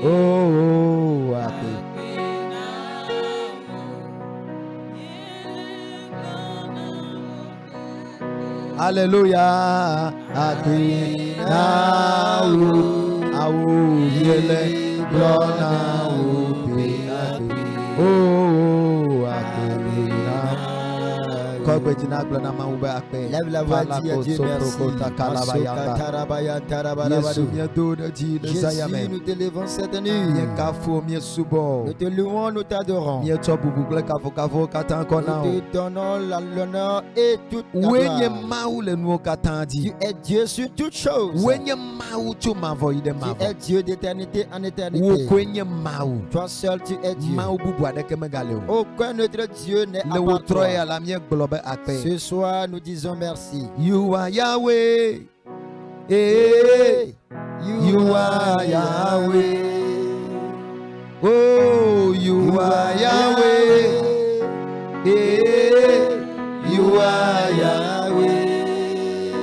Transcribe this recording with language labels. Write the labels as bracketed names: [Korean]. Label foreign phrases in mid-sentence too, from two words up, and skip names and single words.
[Ewe] Oh akpe. Hallelujah. Akpena wo awo miele glona wo be akpe. Oh akpena. [French] Lève la voix, dis à Dieu merci. Jésus, nous t'élevons cette nuit. Nous te louons, nous t'adorons. Nous te donnons l'honneur et toute la gloire. Tu es Dieu sur toutes choses. Tu es Dieu d'éternité en éternité. Toi seul tu es Dieu. Aucun autre Dieu n'est à part toi. Ce soir, nous disons merci. [English] You are Yahweh. Hey, you are Yahweh. Oh, you are Yahweh. Hey, you are Yahweh.